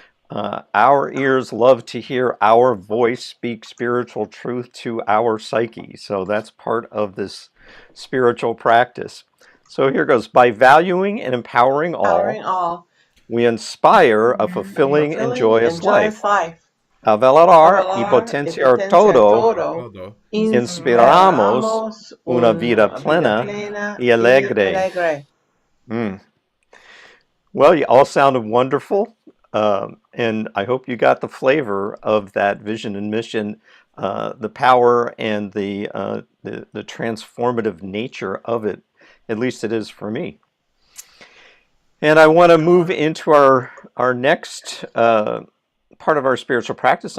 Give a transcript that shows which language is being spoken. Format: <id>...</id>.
<en>Our ears love to hear our voice speak spiritual truth to our psyche. So that's part of this spiritual practice. So here goes. By valuing and empowering all, we inspire a fulfilling and joyous life.</en> <es>A valorar y potenciar todo, inspiramos una vida plena y alegre.</es> <en>Well, you all sounded wonderful, and I hope you got the flavor of that vision and mission, the power and the transformative nature of it. At least it is for me. And I want to move into our next part of our spiritual practice.</en>